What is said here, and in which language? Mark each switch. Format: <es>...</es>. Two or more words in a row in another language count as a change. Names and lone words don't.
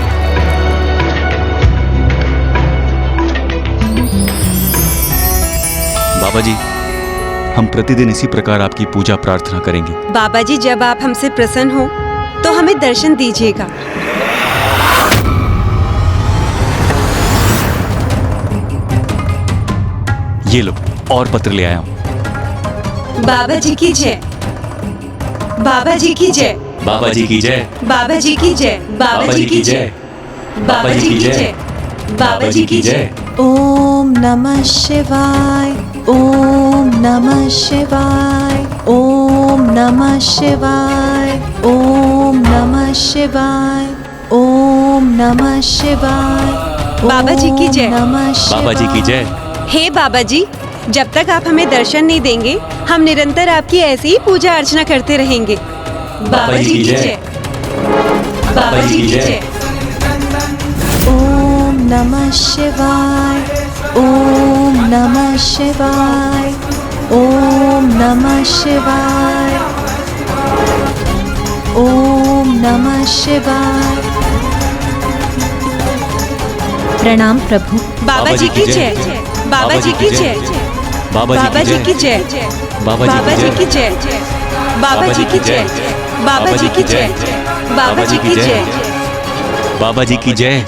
<hi>बाबा जी, हम प्रतिदिन इसी प्रकार आपकी पूजा प्रार्थना करेंगे। बाबा जी, जब आप हमसे प्रसन्न हो तो हमें दर्शन दीजिएगा। ये लो, और पत्र ले आया हूँ। बाबा जी की जय। बाबा जी की जय। बाबा जी की जय। बाबा जी की जय। बाबा जी की जय। बाबा जी की जय। बाबा जी की जय।</hi> <sa>ओम नमः शिवाय। ओम नमः शिवाय। ओम नमः शिवाय। ओम नमः शिवाय। ओम नमः शिवाय।</sa> <hi>बाबा जी की जय। बाबा जी की जय। हे बाबा जी, जब तक आप हमें दर्शन नहीं देंगे, हम निरंतर आपकी ऐसी ही पूजा अर्चना करते रहेंगे। बाबा जी की जय। बाबा जी की जय।</hi> <sa>ओम नमः शिवाय। ओम नमः शिवाय। ओम नमः शिवाय। ओम नमः शिवाय।</sa> <hi>प्रणाम प्रभु। बाबा जी की जय। बाबा जी की जय। बाबा जी की जय। बाबा बाबा जी की जय। बाबा जी की जय। बाबा जी की जय। बाबा जी की जय। बाबा जी की जय।</hi>